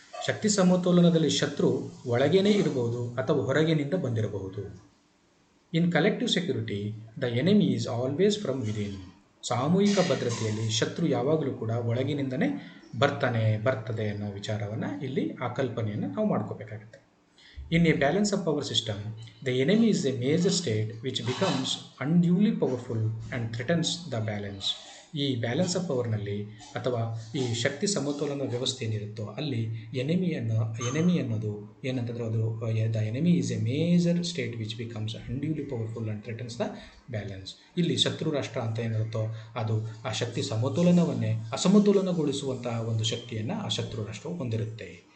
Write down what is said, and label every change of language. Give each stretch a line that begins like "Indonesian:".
Kannada: ಶಕ್ತಿ ಸಮತೋಲನದಲ್ಲಿ ಶತ್ರು ಒಳಗೇನೇ ಇರಬಹುದು ಅಥವಾ ಹೊರಗಿನಿಂದ ಬಂದಿರಬಹುದು.
English: In collective security the enemy is always from within.
Kannada: ಸಾಮೂಹಿಕ ಭದ್ರತೆಯಲ್ಲಿ ಶತ್ರು ಯಾವಾಗಲೂ ಕೂಡ ಒಳಗಿನಿಂದನೇ ಬರ್ತದೆ ಅನ್ನೋ ವಿಚಾರವನ್ನು ಇಲ್ಲಿ ಆ ಕಲ್ಪನೆಯನ್ನು ನಾವು ಮಾಡ್ಕೋಬೇಕಾಗುತ್ತೆ.
English: In a balance of power system, the enemy is a major state which becomes unduly powerful and threatens the balance.
Kannada: ಈ ಬ್ಯಾಲೆನ್ಸ್ ಆಫ್ ಪವರ್ನಲ್ಲಿ ಅಥವಾ ಈ ಶಕ್ತಿ ಸಮತೋಲನ ವ್ಯವಸ್ಥೆ ಏನಿರುತ್ತೋ ಅಲ್ಲಿ ಎನೆಮಿ ಅನ್ನೋದು ಏನಂತಂದರೆ, ಅದು
English: The enemy is a major state which becomes unduly powerful and threatens the balance.
Kannada: ಇಲ್ಲಿ ಶತ್ರು ರಾಷ್ಟ್ರ ಅಂತ ಏನಿರುತ್ತೋ ಅದು ಆ ಶಕ್ತಿ ಸಮತೋಲನವನ್ನೇ ಅಸಮತೋಲನಗೊಳಿಸುವಂತಹ ಒಂದು ಶಕ್ತಿಯನ್ನು ಆ ಶತ್ರು ರಾಷ್ಟ್ರವು ಹೊಂದಿರುತ್ತೆ.